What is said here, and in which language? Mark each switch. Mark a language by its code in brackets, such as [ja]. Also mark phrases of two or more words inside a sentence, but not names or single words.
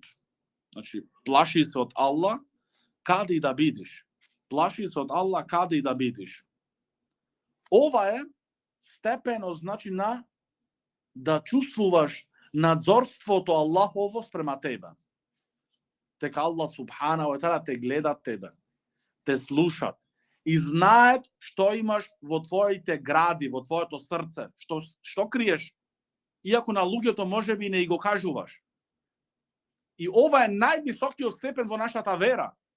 [mk] Значи, плаши се од Аллах каде и да бидиш. Плаши се од Аллах каде и да бидиш. Ова е степено, значи, на да чувствуваш надзорството Аллахово спрема тебе. Дека Аллах субхана ва таала те гледат тебе, те слушат и знаат што имаш во твоите гради, во твоето срце, што криеш, иако на луѓето можеби не и го кажуваш. И ова е највисокиот степен во нашата вера.